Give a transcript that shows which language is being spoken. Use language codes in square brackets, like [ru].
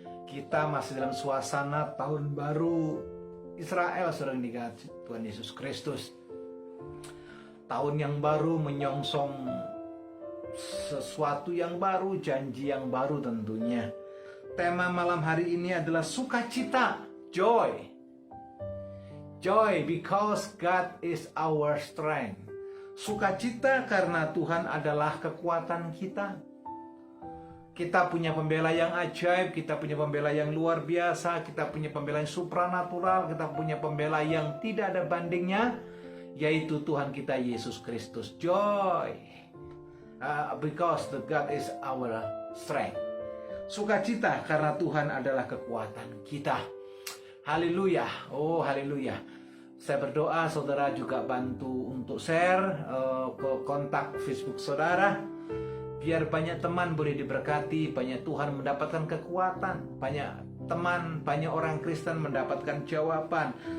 [id] Kita masih dalam suasana tahun baru Israel, saudara yang dikasihi Tuhan Yesus Kristus. Tahun yang baru menyongsong sesuatu yang baru, janji yang baru tentunya. Tema malam hari ini adalah sukacita, joy. [en] Joy because God is our strength. [id] Sukacita karena Tuhan adalah kekuatan kita. Kita punya pembela yang ajaib, kita punya pembela yang luar biasa, kita punya pembela yang supranatural, kita punya pembela yang tidak ada bandingnya, yaitu Tuhan kita Yesus Kristus. [en] Joy, because the God is our strength. [id] Sukacita karena Tuhan adalah kekuatan kita. Haleluya, oh haleluya. Saya berdoa saudara juga bantu untuk share ke kontak Facebook saudara, biar banyak teman boleh diberkati, banyak Tuhan mendapatkan kekuatan, banyak teman, banyak orang Kristen mendapatkan jawaban.